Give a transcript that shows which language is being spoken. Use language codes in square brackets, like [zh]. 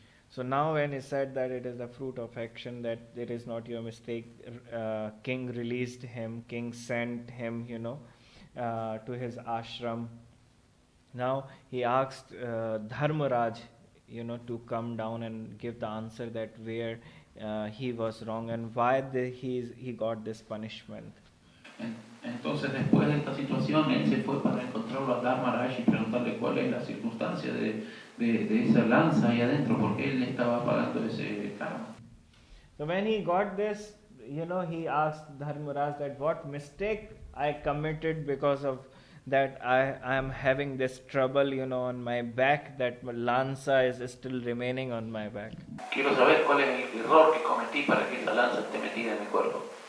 [en] So now when he said that it is the fruit of action, that it is not your mistake, king released him, king sent him, to his ashram. Now he asked Dharmaraj, to come down and give the answer that where he was wrong and why he got this punishment. [es] Entonces después de esta situación él se fue para encontrarlo a Dharmaraj y preguntarle cuál es la circunstancia de esa lanza ahí adentro, porque él estaba pagando ese karma. [en] So when he got this, he asked Dharmaraj that what mistake I committed because of that I am having this trouble, on my back, that lanza is still remaining on my back. [es] Quiero saber cuál es el error que cometí para que esa lanza esté metida en mi cuerpo.